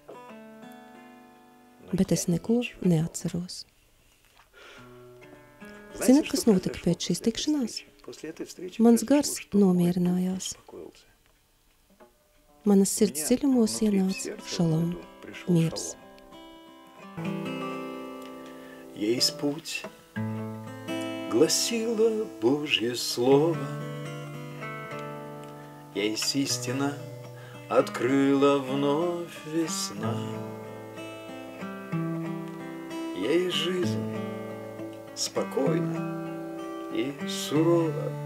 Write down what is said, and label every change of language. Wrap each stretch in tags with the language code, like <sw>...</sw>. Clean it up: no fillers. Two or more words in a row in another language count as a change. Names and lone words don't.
<lv>Bet es neko neatceros. Zināt, kas notika pēc šīs tikšanās? Mans gars nomierinājās. Manas sirds dziļumos ienāca šalom, miers.</lv> <ru>Есть путь, гласило Божье Слово, есть истина, открыла вновь весна. Есть жизнь спокойна и сурова.</ru>